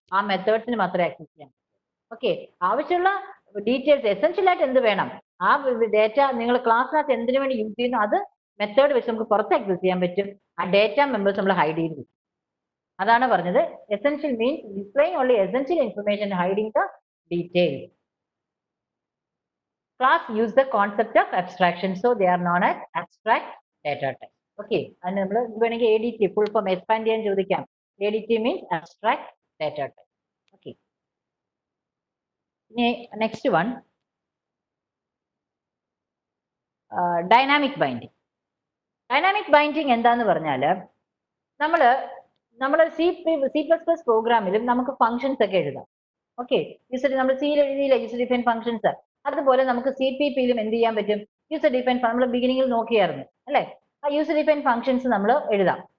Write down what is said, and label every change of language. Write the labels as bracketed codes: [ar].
[ml] ആ മെത്തേഡ്സിന് മാത്രമേ ആക്സസ് ചെയ്യാൻ പറ്റൂ. ഓക്കെ, ആവശ്യമുള്ള ഡീറ്റെയിൽസ് എസെൻഷ്യൽ ആയിട്ട് എന്ത് വേണം, ആ ഡേറ്റ നിങ്ങൾ ക്ലാസ്സിനകത്ത് എന്തിനു വേണ്ടി യൂസ് ചെയ്യുന്നു അത് മെത്തേഡ് വെച്ച് നമുക്ക് പുറത്ത് ആക്സസ് ചെയ്യാൻ പറ്റും. ആ ഡേറ്റ മെമ്പേഴ്സ് നമ്മൾ ഹൈഡ് ചെയ്ത് വെക്കും. അതാണ് പറഞ്ഞത് [en] Essential means displaying only essential information hiding the details. Class use the concept of abstraction, so they are known as abstract data type. [ml] Okay, and നമ്മൾ വേണമെങ്കിൽ ADT full form expand ചെയ്യാൻ ചോദിക്കാം. [en] ADT means abstract data type. Okay, next one, dynamic binding. [ml] Dynamic binding എന്താന്ന് പറഞ്ഞാല് നമ്മള് C++ പ്രോഗ്രാമിലും നമുക്ക് functions ഒക്കെ എഴുതാം. ഓക്കെ, നമ്മൾ സിയിൽ എഴുതിയില്ല യൂസർ ഡിഫൈൻ ഫംഗ്ഷൻസ്, അതുപോലെ നമുക്ക് CPP-യിലും എന്ത് ചെയ്യാൻ പറ്റും? യൂസർ ഡിഫൈൻ നമ്മൾ ബിഗിനിങ്ങിൽ നോക്കിയായിരുന്നു അല്ലെ? ആ യൂസർ ഡിഫൈൻ ഫംഗ്ഷൻസ് നമ്മൾ എഴുതാം.